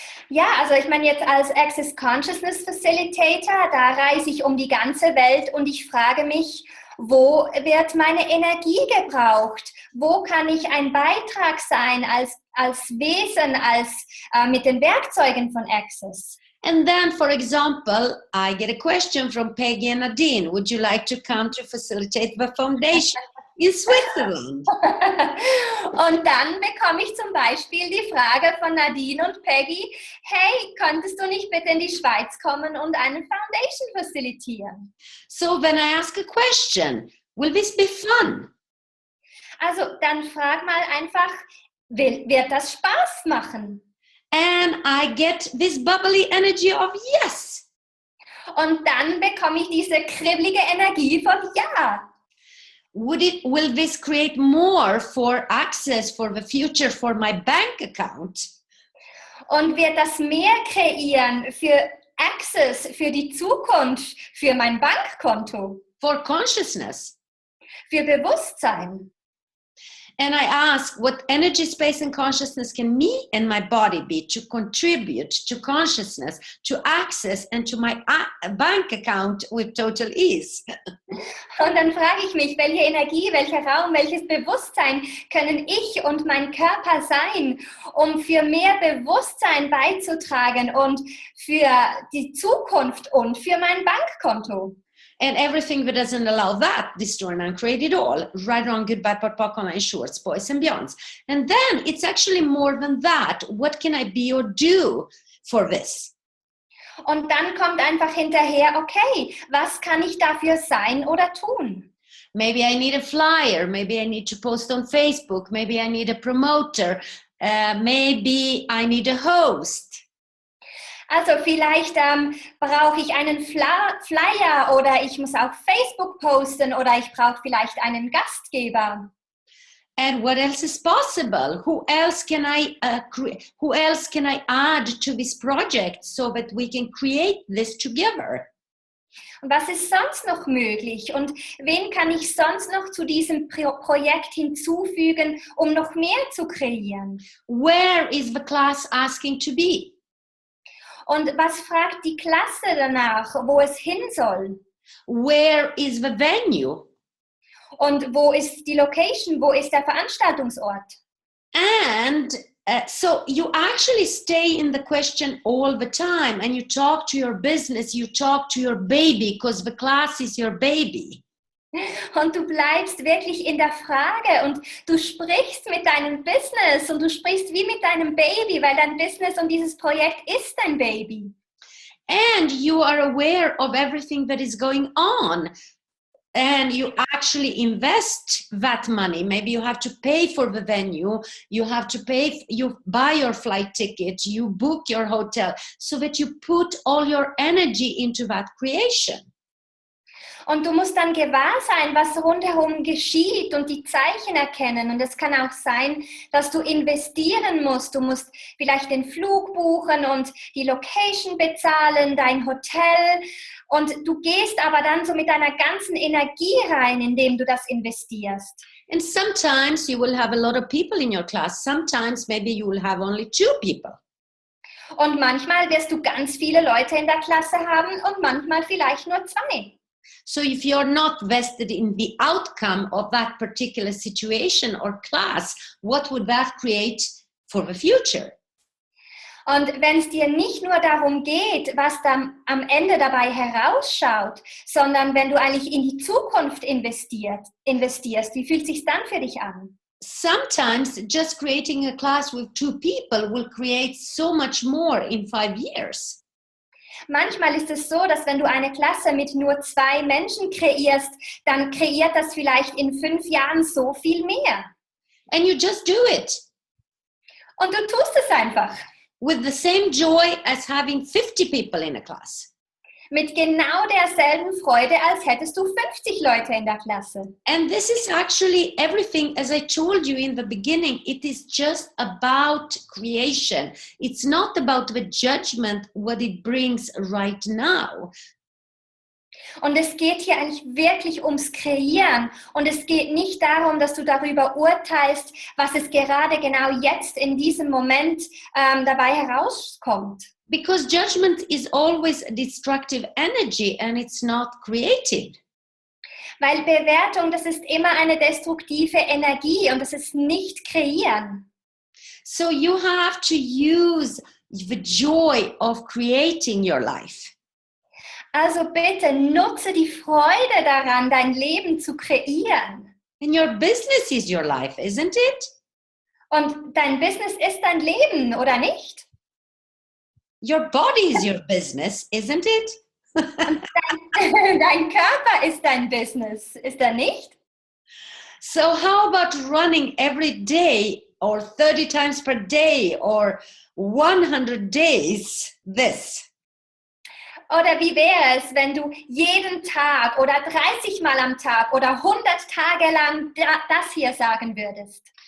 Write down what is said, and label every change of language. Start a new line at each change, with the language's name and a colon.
German: Ja, also ich meine jetzt als Access Consciousness Facilitator, da reise ich um die ganze Welt und ich frage mich, wo wird meine Energie gebraucht? Wo kann ich ein Beitrag sein als Wesen, mit den Werkzeugen von Access?
English: And then, for example, I get a question from Peggy and Nadine. Would you like to come to facilitate the foundation in Switzerland?
German: Und dann bekomme ich zum Beispiel die Frage von Nadine und Peggy, hey, könntest du nicht bitte in die Schweiz kommen und eine Foundation facilitieren?
English: So when I ask a question, will this be fun?
German: Also dann frag mal einfach, wird das Spaß machen?
English: And I get this bubbly energy of yes.
German: Und dann bekomme ich diese kribbelige Energie von ja.
English: Will this create more for access for the future for my bank account?
German: Und wird das mehr kreieren für Access, für die Zukunft, für mein Bankkonto?
English: For consciousness?
German: Für Bewusstsein?
English: And I ask, what energy, space, and consciousness can me and my body be to contribute to consciousness, to access, and to my bank account with total ease?
German: Und dann frage ich mich, welche Energie, welcher Raum, welches Bewusstsein können ich und mein Körper sein, um für mehr Bewusstsein beizutragen und für die Zukunft und für mein Bankkonto?
English: And everything that doesn't allow that, destroy and uncreate it all. Right, wrong, goodbye, POD, online, shorts, boys and beyonds. And then it's actually more than that. What can I be or do for this?
German: Und dann kommt einfach hinterher, okay, was kann ich dafür sein oder tun?
English: Maybe I need a flyer. Maybe I need to post on Facebook. Maybe I need a promoter. Maybe I need a host.
German: Also vielleicht brauche ich einen Flyer oder ich muss auf Facebook posten oder ich brauche vielleicht einen Gastgeber.
English: And what else is possible? Who else can I add to this project so that we can create this together?
German: Und was ist sonst noch möglich? Und wen kann ich sonst noch zu diesem Projekt hinzufügen, um noch mehr zu kreieren?
English: Where is the class asking to be?
German: Und was fragt die Klasse danach, wo es hin soll?
English: Where is the venue?
German: Und wo ist die Location? Wo ist der Veranstaltungsort?
English: And so you actually stay in the question all the time and you talk to your business, you talk to your baby because the class is your baby.
German: Und du bleibst wirklich in der Frage und du sprichst mit deinem Business und du sprichst wie mit deinem Baby, weil dein Business und dieses Projekt ist dein Baby.
English: And you are aware of everything that is going on. and you actually invest that money. Maybe you have to pay for the venue, you have to pay, you buy your flight ticket, you book your hotel, so that you put all your energy into that creation.
German: Und du musst dann gewahr sein, was rundherum geschieht und die Zeichen erkennen. Und es kann auch sein, dass du investieren musst. Du musst vielleicht den Flug buchen und die Location bezahlen, dein Hotel. Und du gehst aber dann so mit deiner ganzen Energie rein, indem du das investierst.
English: And sometimes you will have a lot of people in your class. Sometimes maybe you will have only 2 people.
German: Und manchmal wirst du ganz viele Leute in der Klasse haben und manchmal vielleicht nur 2.
English: So if you're not vested in the outcome of that particular situation or class, what would that create for the future?
German: Und wenn es dir nicht nur darum geht, was dann am Ende dabei herausschaut, sondern wenn du eigentlich in die Zukunft investierst, wie fühlt es sich dann für dich an?
English: Sometimes just creating a class with 2 people will create so much more in 5 years.
German: Manchmal ist es so, dass wenn du eine Klasse mit nur 2 Menschen kreierst, dann kreiert das vielleicht in 5 Jahren so viel mehr.
English: And you just do it.
German: Und du tust es einfach.
English: With the same joy as having 50 people in a class.
German: Mit genau derselben Freude, als hättest du 50 Leute in der Klasse.
English: And this is actually everything, as I told you in the beginning, it is just about creation. It's not about the judgment, what it brings right now.
German: Und es geht hier eigentlich wirklich ums Kreieren. Und es geht nicht darum, dass du darüber urteilst, was es gerade genau jetzt in diesem Moment dabei herauskommt.
English: Because judgment is always a destructive energy and it's not creative.
German: Weil Bewertung, das ist immer eine destruktive Energie und das ist nicht kreieren.
English: So you have to use the joy of creating your life.
German: Also bitte nutze die Freude daran, dein Leben zu kreieren.
English: And your business is your life, isn't it?
German: Und dein Business ist dein Leben, oder nicht?
English: Your body is your business, isn't it?
German: Dein Körper ist dein Business, ist er nicht?
English: So how about running every day or 30 times per day or 100 days this?
German: Oder wie wäre es, wenn du jeden Tag oder 30 Mal am Tag oder 100 Tage lang das hier sagen würdest?